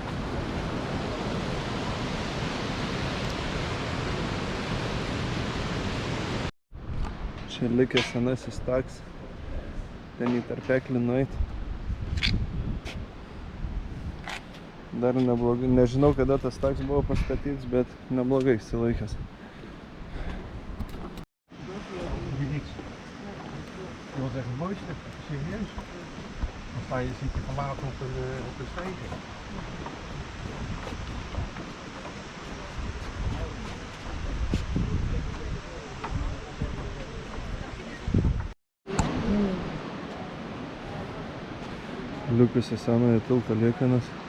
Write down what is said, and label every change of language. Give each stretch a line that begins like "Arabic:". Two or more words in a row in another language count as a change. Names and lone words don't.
Lithuanian: Čia likęs senasis taks. Ten į tarpeklį nueit. Dar neblogai. Nežinau, kada tas taks buvo pastatytas, bet neblogai išsilaikęs.
Dutch: Dat was echt het mooiste, serieus. Dan sta je, zit je van later op een steentje.
Lithuanian: Likusio senojo tilto liekanas.